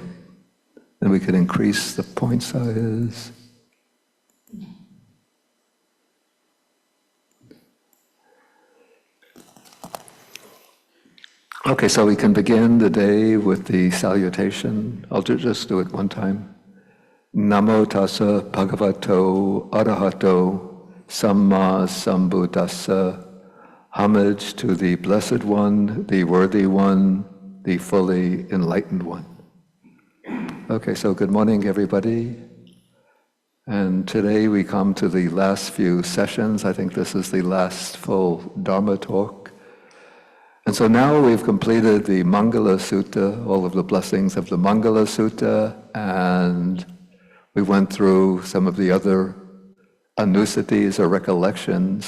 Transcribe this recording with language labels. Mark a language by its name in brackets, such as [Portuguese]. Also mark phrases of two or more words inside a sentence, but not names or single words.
[English] Then we could increase the point size. Okay, so we can begin the day with the salutation. I'll just do it one time. [Pali] Namo tassa bhagavato arahato samma sambuddhassa. [English] Homage to the Blessed One, the Worthy One, the fully enlightened one. Okay, so good morning, everybody. And today we come to the last few sessions. I think this is the last full Dhamma talk. And so now we've completed the Mangala Sutta, all of the blessings of the Mangala Sutta, and we went through some of the other anusatis or recollections.